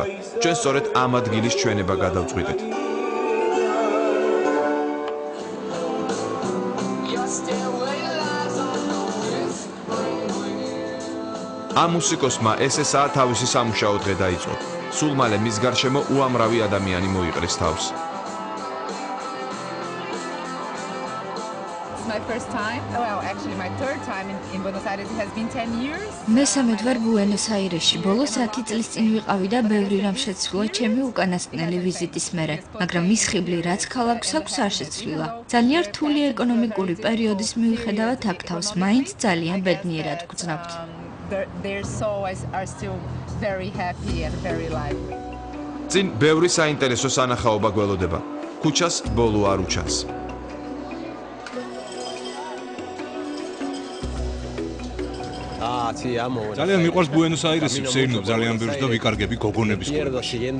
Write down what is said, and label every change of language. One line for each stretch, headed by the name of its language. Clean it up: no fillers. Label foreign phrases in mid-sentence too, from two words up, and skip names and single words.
Georgian: ჩვენ სწორედ ამ ადგილის ჩვენება გადავწყვიტეთ. ამ მუსიკოსმა ესაა თავისი სამუშაო დღე დაიწყო. სულ მალე მის გარშემო უამრავი ადამიანი მოიყრის თავს.
English: My first time, well, actually my third time in Buenos Aires. It has been 10 years.
Georgian: მესამედ ვარ ბუენოს-აირესში. ბოლოს 10 წლის წინ ვიყავი და ბევრი რამ შეცვლილა ჩემი უკანასკნელი ვიზიტის მერე, მაგრამ მის ხიბლი რაც ქალაქს აქვს არ შეცვლილა. ძალიან რთული ეკონომიკური პერიოდის მიუხედავად აქ თავს მაინც ძალიან ბედნიერად გვგზავნებთ.
English: Their souls are still very happy and very lively.
Georgian: წინ ბევრი საინტერესო სანახაობა გველოდება. ქუჩას ბოლო არ უჩანს. ძალიან მიყვარს ბუენოს-აირესი, ვსეირნობ ძალიან ბევრს და ვიკარგები გოგონების ყურებაში.